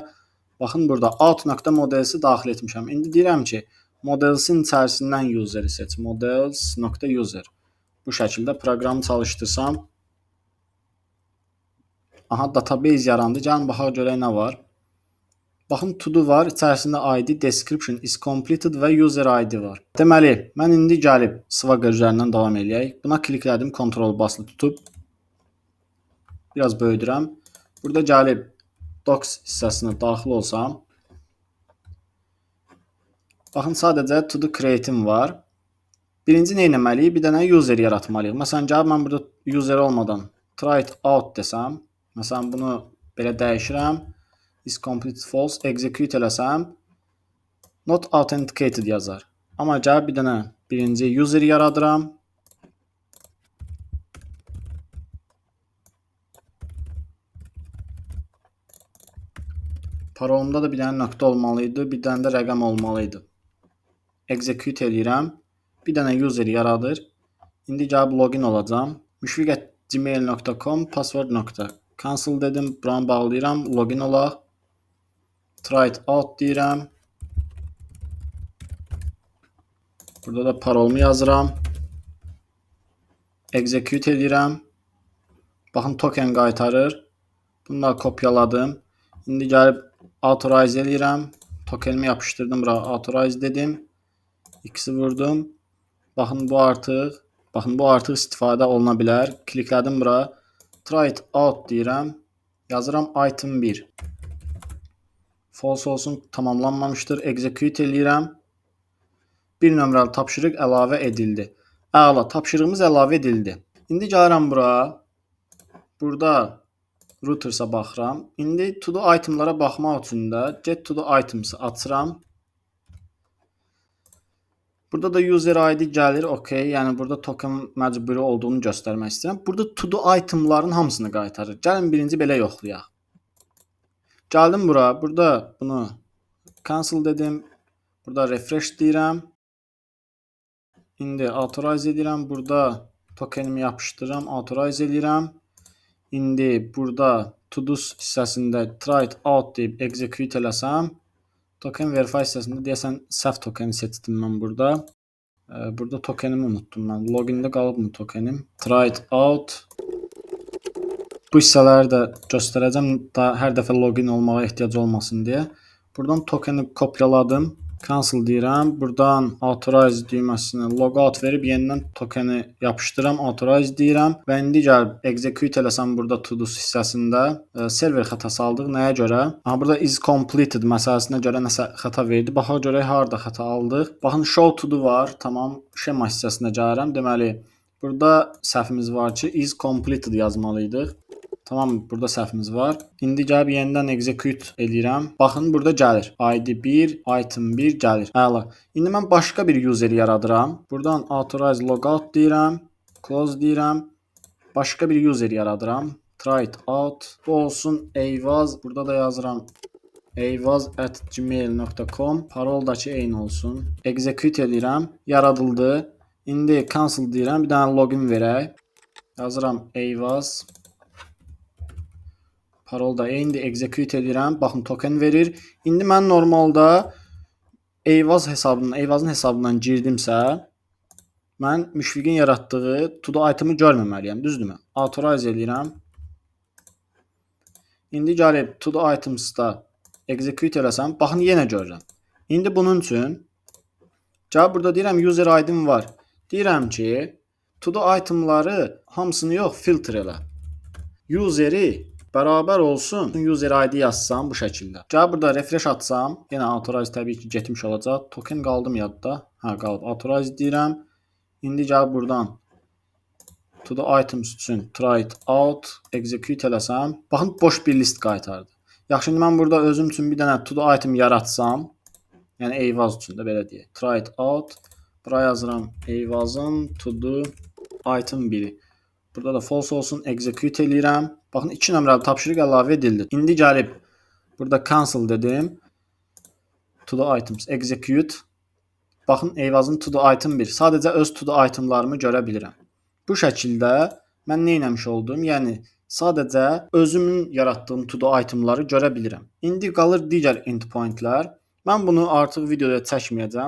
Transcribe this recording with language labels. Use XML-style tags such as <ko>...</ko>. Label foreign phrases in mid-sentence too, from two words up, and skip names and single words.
<az>Baxın burada out.modelsi daxil etmişəm. İndi deyirəm ki, modelsin içərisindən useri seç. Models.user. Bu şəkildə proqramı çalışdırsam, aha, database yarandı. Gəlin baxaq görək nə var. Baxın,</az> <en>to do</en> <az>var, içərisində ID,</az> <en>description is completed və user ID var.</en> <az>Deməli, mən indi gəlib Swagger üzərindən davam eləyək. Buna kliklədim, kontrol basılı tutub biraz böyüdürəm. Burada gəlib docs hissəsinə daxil olsam, baxın, sadəcə</az> <en>to do</en> <az>create'im var. Birinci nə etməliyik? Bir dənə user yaratmalıyıq. Məsələn, gəlib mən burada user olmadan</az> <en>try it out</en> <az>desəm, məsələn, bunu belə dəyişirəm.</az> <en>Is completed false, execute eləsəm, not authenticated yazar.</en> <az>Amma gəlib bir dənə birinci user yaradıram. Parolumda da bir dənə nöqtə olmalıydı, bir dənə də rəqəm olmalıydı. Execute eləyirəm. Bir dənə user yaradır. İndi gəlib login olacam. mushfiq@gmail.com password nöqtə. Cancel dedim, buranı bağlayıram, login olaq.</az> <en>Try it out deyirəm.</en> <az>Burada da parolumu yazıram. Execute edirəm. Baxın, token qaytarır. Bunu da kopyaladım. İndi gəlib authorize edirəm. Tokenimi yapışdırdım bura, authorize dedim. X-i vurdum. Baxın, bu artıq istifadə oluna bilər. Kliklədim bura.</az> <en>Try it out deyirəm. Yazıram item 1.</en> <az>False olsun, tamamlanmamışdır. Execute eləyirəm. Bir nömrəli tapşırıq əlavə edildi. Əla, tapşırığımız əlavə edildi. İndi gəlirəm bura. Burada routersa baxıram. İndi</az> <en>to do</en> <az>itemlara baxmaq üçün də</az> <en>get to do items</en> <az>açıram. Burada da</az> <en>user ID</en> <az>gəlir, okey. Yəni burada token məcburi olduğunu göstərmək istəyirəm. Burada</az> <en>to do</en> <az>itemların hamısını qaytarır. Gəlin birinci belə yoxlayaq. Gəldim bura. Burada bunu cancel dedim. Burada refresh deyirəm. İndi authorize edirəm. Burada tokenimi yapışdırıram, authorize edirəm. İndi burada</az> <en>to do</en> <az>hissəsində</az> <en>try it out</en> <az>deyib execute eləsəm,</az> <en>token verify</en> <az>hissəsində deyəsən səhv tokeni seçdim mən burada. Burada tokenimi unutdum mən. Logində qalıbmı tokenim?</az> <en>Try it out.</en> <az>Bu hissələri də göstərəcəm, hər dəfə login olmağa ehtiyac olmasın deyə. Buradan tokeni kopyaladım. Cancel deyirəm. Buradan authorize düyməsinə logout verib yenidən tokeni yapışdıram, authorize deyirəm və indi gəlib execute eləsəm burada</az> <en>to do</en> <az>hissəsində server xətası aldıq. Nəyə görə? Aha, burada</az> <en>is completed</en> <az>məsələsinə görə nəsə xəta verdi. Baxaq görək harda xəta aldıq. Baxın,</az> <en>show to do var.</en> <az>Tamam, şema hissəsinə gəlirəm. Deməli, burada səhvimiz var ki,</az> <en>is completed yazmalıydıq.</en> <az>Tamam, burada səhvimiz var. İndi gəlib yenidən execute eləyirəm. Baxın, burada gəlir. ID 1, item 1 gəlir. Əla. İndi mən başqa bir user yaradıram. Buradan</az> <en>authorize logout</en> <az>deyirəm. Close deyirəm. Başqa bir user yaradıram.</az> <en>Try it out.</en> <az>Bu olsun Eyvaz. Burada da yazıram eyvaz@gmail.com. Paroldakı eyni olsun. Execute eləyirəm. Yaradıldı. İndi cancel deyirəm. Bir dənə login verək. Yazıram Eyvaz. Parol da eynidir, execute edirəm. Baxın, token verir. İndi mən normalda Eyvazın hesabından girdimsə, mən Müşfiqin yaratdığı</az> <en>to do</en> <az>itemi görməməliyəm, düzdürmü? Authorize edirəm. İndi gəlib</az> <en>to do</en> <az>itemsda execute eləsəm, baxın, yenə görürəm. İndi bunun üçün gəlib burada deyirəm</az> <en>user ID-</en> <az>im var. Deyirəm ki,</az> <en>to do</en> <az>itemları hamısını yox, filter elə. Useri bərabər olsun,</az> <en>user ID</en> <az>yazsam bu şəkildə. Gəlib burada refresh atsam, yenə authorize təbii ki getmiş olacaq. Token qaldı mı yadda? Hə, qalıb. Authorize deyirəm. İndi gəlib buradan</az> <en>to do items</en> <az>üçün</az> <en>try it out,</en> <az>execute eləsəm, baxın, boş bir list qaytardı. Yaxşı, indi mən burada özüm üçün bir dənə</az> <en>to do item</en> <az>yaratsam, yəni Eyvaz üçün də belə deyək.</az> <en>Try it out.</en> <az>Bura yazıram Eyvazın</az> <en>to do item</en> <az>1-i. Burada da false olsun, execute eləyirəm. Baxın, 2 nömrəli tapşırıq əlavə edildi. İndi gəlib burada cancel dedim.</az> <en>to do items execute.</en> <az>Baxın Eyvazın</az> <en>to do item</en> <az>1. Sadəcə öz</az> <en>to do</en> <az>itemlarımı görə bilirəm. Bu şəkildə mən nə etmiş oldum? Yəni sadəcə özümün yaratdığım</az> <en>to do</en> <az>itemları görə bilirəm. İndi qalır digər endpointlər. Mən bunu artıq videoda çəkməyəcəm.</az>